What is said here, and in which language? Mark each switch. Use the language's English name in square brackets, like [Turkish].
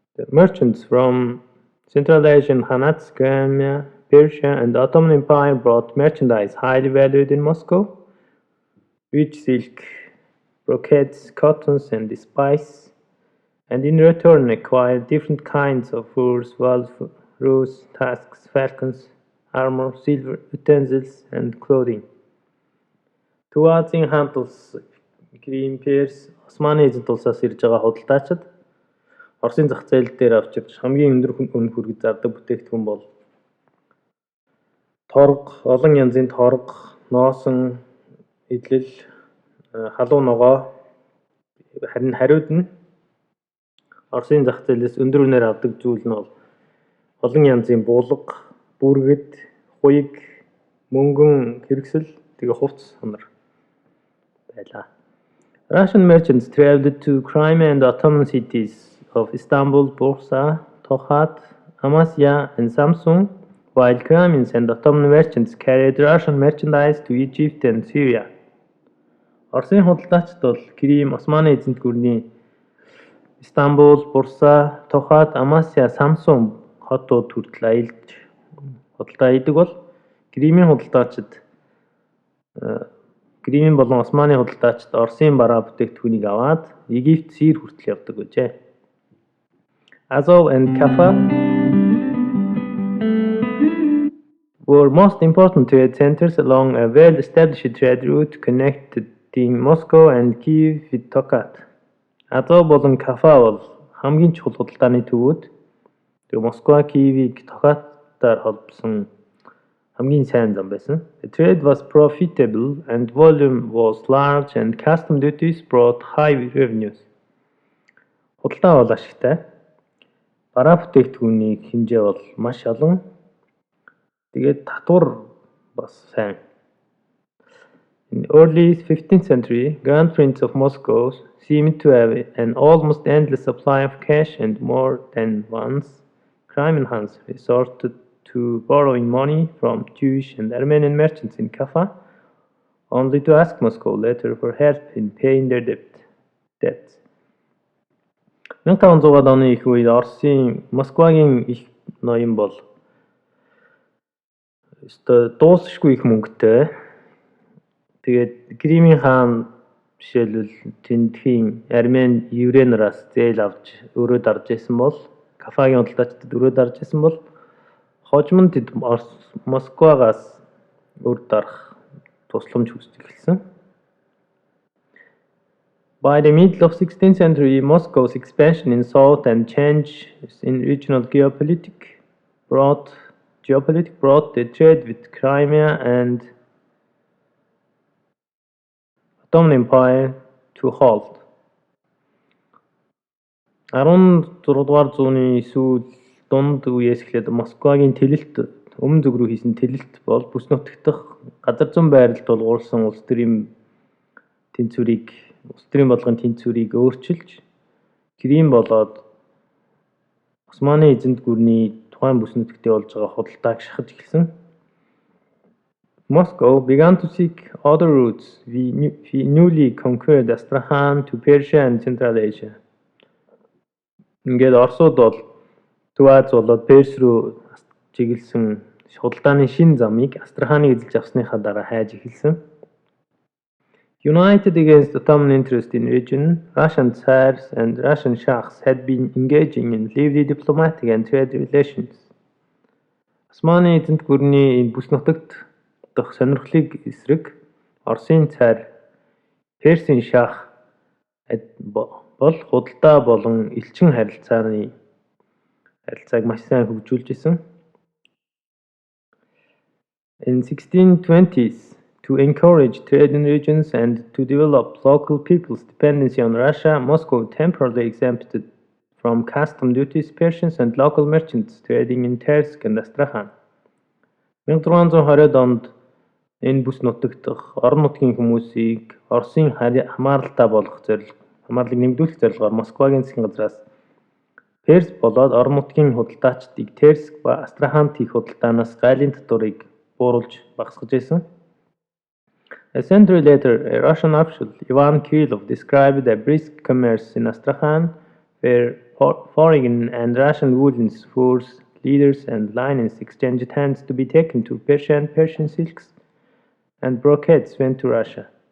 [English] Merchants from Central Asian Hanats, Crimea, Persia, and the Ottoman Empire brought merchandise highly valued in Moscow, rich silk, brocades, cottons, and spices, and in return acquired different kinds of furs, wolf, roes, tusks, falcons, armor, silver utensils, and clothing. [Mongolian] Төв Азийн хаант улс Крим, Перс, Османы эзэнт улсаас ирж байгаа худалдаачид Оросын зах зээл дээр авчирч хамгийн өндөр үнэ хүргэж зардаг бүтээгдэхүүн бол торг, олон янзын торг, носон, идэл, халуун ногоо, харин хариуд нь Оросын зах зээлээс өндөр үнээр авдаг зүйл нь бол олон янзын булга, бүргэд, хуйг, мөнгөн хэрэгсэл, тэгээ хувцас сонор байлаа. [English] Russian merchants traveled to Crimea and Ottoman cities of Istanbul, Bursa, Tokat, Amasya, and Samsun, while Crimeans and Ottoman merchants carried Russian merchandise to Egypt and Syria. [Mongolian] Оросын худалдаачид бол Крим, Османы эзэнт гүрний Istanbul, Bursa, Tokat, Amasya, Samsun хотууд хүртэл аялж худалдаа хийдэг бол Кримийн худалдаачид Кримийн болон Османы худалдаачид Оросын бараа бүтээгдэхүүнийг аваад Египт, Сир хүртэл явдаг гэжээ. [English] Azov and Kaffa were most important trade centers along a well-established trade route connecting Moscow and Kiev with Tokat. [Mongolian] Azov болон Kaffa бол хамгийн чухал худалдааны төвүүд. Тэгээ Москва, Киевийг Токаттаар холбосон хамгийн сайн зам байсан. [English] The trade was profitable and volume was large and custom duties brought high revenues. [Mongolian] Худалдаа бол ашигтай. Бараа бүтээгдэхүүний хэмжээ бол маш олон. Тэгээд татвар бас сайн. [English] In early 15th century, Grand Prince of Moscow seemed to have an almost endless supply of cash, and more than once Crimean Hans resorted to borrowing money from Jewish and Armenian merchants in Kaffa, only to ask Moscow later for help in paying their debts. [Mongolian] 1500-аад оны их үед Оросын Москвагийн их ноён бол дуусахгүй их мөнгөтэй. Тэгээд Кримийн хаан жишээлбэл тэндхийн Армени еврейнараас зээл авч өрөө дарж исэн бол Кафагийн худалдаачдад өрөө дарж исэн бол хожимд тэд Москвагаас өр дарах тусламж хүсэж эхэлсэн. [English] By the middle of 16th century, Moscow's expansion in south and changes in regional geopolitics brought the trade with Crimea and Ottoman Empire to a halt. [Mongolian] 16-р зууны сүүл дунд үеэс эхлээд Москвагийн тэлэлт өмнө зүг рүү хийсэн тэлэлт бол бүс нутагт газар зүйн байрлалд тулгуурсан улс төрийн болгон тэнцвэрийг өөрчилж Крим болоод Османы эзэнт гүрний тухайн бүс нутагт болж байгаа худалдааг шахаж эхэлсэн. [English] Moscow began to seek other routes via newly conquered Astrakhan to Persia and Central Asia. [Mongolian] Ингээд Оросууд бол Төв Аз болоод Перс рүү чиглэсэн худалдааны шинэ замыг Астраханыг эзэлж авсныхаа дараа хайж эхэлсэн. [English] United against Ottoman interest in region, Russian Tsars and Russian Shahs had been engaging in lively diplomatic and trade relations. [Mongolian] Османы эзэнт гүрний бүс нутагт дах сонирхлыг эсрэг Оросын цар Персийн шах бол худалдаа болон элчин харилцааг маш сайн хөгжүүлж исэн. [English] In 1620s, to encourage trade in regions and to develop local people's dependency on Russia, Moscow temporarily exempted from custom duties Persians and local merchants trading in Tersk and Astrakhan. [Mongolian] 1620-ад онд энэ бүс нутагт орон нутгийн хүмүүсийг Оросын хамааралтай болгох хамаарлыг нэмэгдүүлэх зорилгоор Москвагийн засгийн газраас Перс болоод орон нутгийн худалдаачдыг Терск ба Астраханд хийх худалдаанаас гайлын татварыг бууруулж багасгаж байсан. [English] A century later, a Russian official, Ivan Kirillov, described a brisk commerce in Astrakhan, where foreign and Russian woolens, furs, leathers, and linens exchanged hands to be taken to Persian silks, and brocades went to Russia.